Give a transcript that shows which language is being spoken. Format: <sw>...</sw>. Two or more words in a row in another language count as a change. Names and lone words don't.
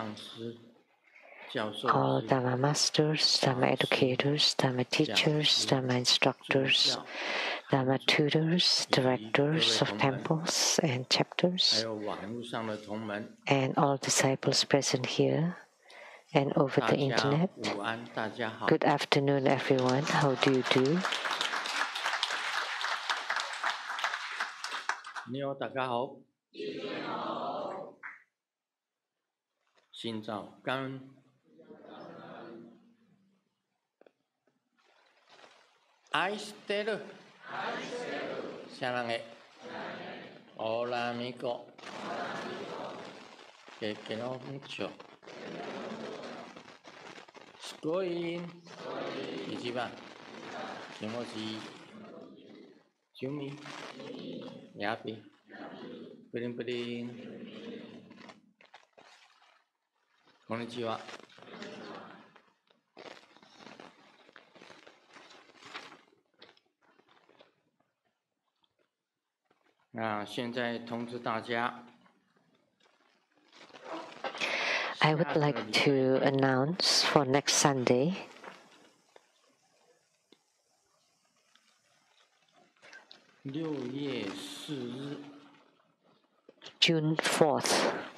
<en>All Dharma masters, Dharma educators, Dharma teachers, Dharma instructors, Dharma tutors, directors of temples and chapters, and all disciples present here and over the internet. Good afternoon, everyone. How do you do?</en> <vi>Xin chào, cảm ơn.</vi> <ja>Aisteru.</ja> <es>Sarange. Hola, amigo. Que quiero mucho. Sugoi.</es> <ja>Ichiban. Kimochi. Yumi. Yapi. Pudin pudin. Konnichiwa.</ja> <zh>那现在通知大家</zh> <en>I would like to announce for next Sunday, June 4th.</en>